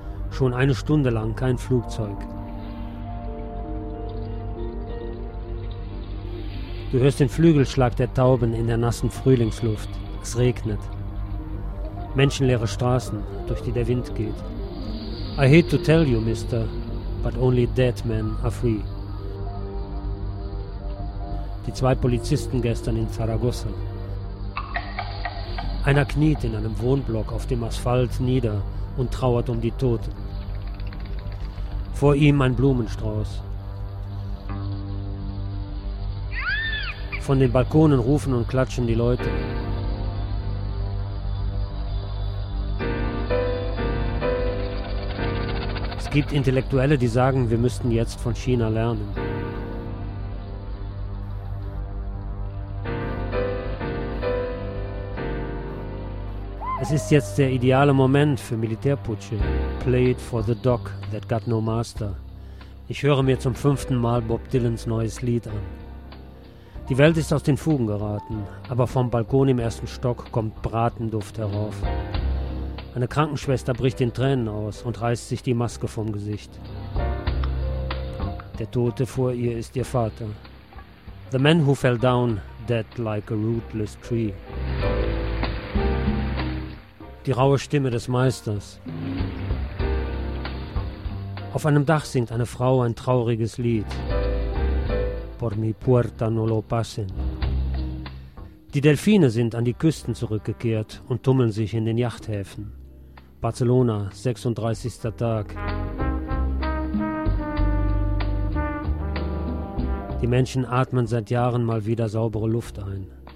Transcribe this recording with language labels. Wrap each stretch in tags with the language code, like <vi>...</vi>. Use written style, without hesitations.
<de>Schon eine Stunde lang kein Flugzeug. Du hörst den Flügelschlag der Tauben in der nassen Frühlingsluft. Es regnet. Menschenleere Straßen, durch die der Wind geht.</de> <en>I hate to tell you, Mister, but only dead men are free.</en> <de>Die zwei Polizisten gestern in Zaragoza. Einer kniet in einem Wohnblock auf dem Asphalt nieder und trauert um die Toten. Vor ihm ein Blumenstrauß. Von den Balkonen rufen und klatschen die Leute. Es gibt Intellektuelle, die sagen, wir müssten jetzt von China lernen. Es ist jetzt der ideale Moment für Militärputsche.</de> <en>Play it for the dog that got no master.</en> <de>Ich höre mir zum fünften Mal Bob Dylans neues Lied an. Die Welt ist aus den Fugen geraten, aber vom Balkon im ersten Stock kommt Bratenduft herauf. Eine Krankenschwester bricht in Tränen aus und reißt sich die Maske vom Gesicht. Der Tote vor ihr ist ihr Vater.</de> <en>The man who fell down, dead like a rootless tree.</en> <de>Die raue Stimme des Meisters. Auf einem Dach singt eine Frau ein trauriges Lied.</de> <es>Por mi puerta no lo pasen.</es> <de>Die Delfine sind an die Küsten zurückgekehrt und tummeln sich in den Yachthäfen. Barcelona, 36. Tag. Die Menschen atmen seit Jahren mal wieder saubere Luft ein.</de>